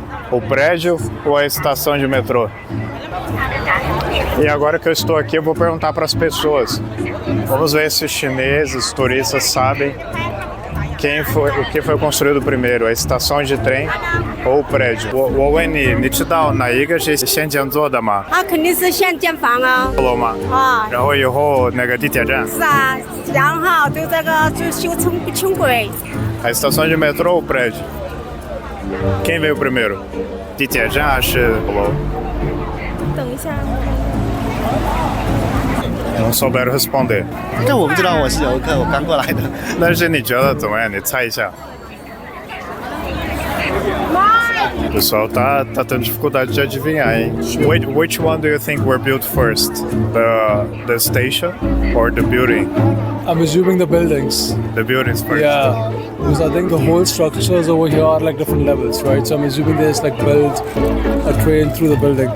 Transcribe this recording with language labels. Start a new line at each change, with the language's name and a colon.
Portuguese: O prédio ou a estação de metrô? E agora que eu estou aqui, eu vou perguntar para as pessoas. Vamos ver se os chineses, turistas, sabem o que foi construído primeiro, a estação de trem ou o prédio.
Chinese: 我问你，你知道哪一个是先建做的吗？肯定是现建房啊。楼吗？然后以后那个地铁站。是啊，然后就这个就修轻轨。
Portuguese: A estação de metrô ou o prédio? Quem veio primeiro?
Chinese: 地铁站还是楼？等一下。
Portuguese: Não souberam responder.
Chinese: 这我不知道，我是游客，我刚过来的。但是你觉得怎么样？你猜一下。
Portuguese: O pessoal tá tendo dificuldade de adivinhar, hein?
English: Which one do you think were built first? The station or the building? I'm assuming the buildings. The buildings first. Yeah, because I think the whole structures over here are like different levels, right? So I'm assuming they just like built a train through the building.